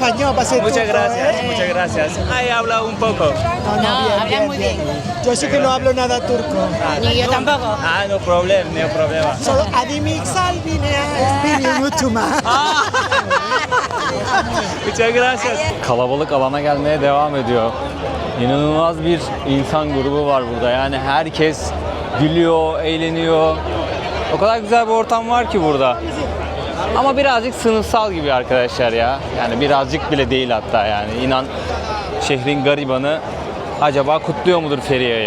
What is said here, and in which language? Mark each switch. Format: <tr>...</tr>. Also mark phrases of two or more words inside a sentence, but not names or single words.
<es>español para ser Muchas turco, gracias, ¿eh? muchas gracias. Ahí habla un poco. No, hablas muy bien. Yo sí que no hablo nada turco. Ni yo tampoco.</es> <en>No problem,</en> <es>no problema. Solo Adimik Salvine, Espiri Mutuma. Muchas gracias.</es> <tr>Kalabalık alana gelmeye devam ediyor. İnanılmaz bir insan grubu var burada. Yani herkes gülüyor, eğleniyor. O kadar güzel bir ortam var ki burada. Ama birazcık sınıfsal gibi arkadaşlar ya. Yani birazcık bile değil hatta yani. İnan, şehrin garibanı acaba kutluyor mudur Feriye'yi?</tr>